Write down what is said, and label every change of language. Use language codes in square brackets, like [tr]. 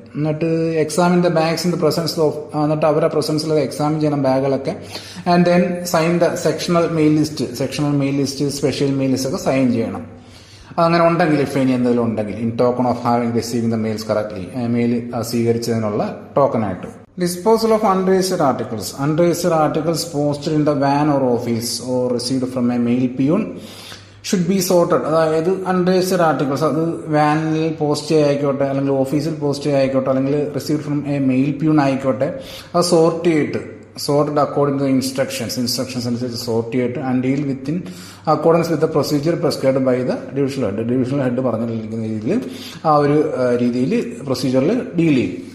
[ml] എന്നിട്ട് [en] examine the bags in the presence of, [ml] എന്നിട്ട് അവരുടെ പ്രസൻസിൽ എക്സാമിൻ ചെയ്യണം ബാഗുകളൊക്കെ. [en] and then sign the sectional mail list, special mail list [ml] ഒക്കെ sign ചെയ്യണം. അതങ്ങനെ ഉണ്ടെങ്കിൽ, ഇഫ് ഇനി എന്തെങ്കിലും ഉണ്ടെങ്കിൽ, [en] in token of having receiving the mails correctly, [ml] mail സ്വീകരിച്ചതിനുള്ള ടോക്കണായിട്ട്. [en] Disposal of unregistered articles posted in the van or office or received from a mail peon should be sorted. [ml] അതായത് അൺരജിസ്റ്റർഡ് articles, അത് വാനിൽ post ചെയ്യായിക്കോട്ടെ, അല്ലെങ്കിൽ ഓഫീസിൽ post ചെയ്യായിക്കോട്ടെ, അല്ലെങ്കിൽ received from A mail peon ആയിക്കോട്ടെ, അത് [en] sorted according to the instructions [ml] അനുസരിച്ച് sort ചെയ്തിട്ട് [en] and deal within accordance with the procedure prescribed by the divisional head [ml] പറഞ്ഞിരിക്കുന്ന രീതിയിൽ ആ ഒരു രീതിയിൽ പ്രൊസീജിയറിൽ ഡീൽ ചെയ്യും.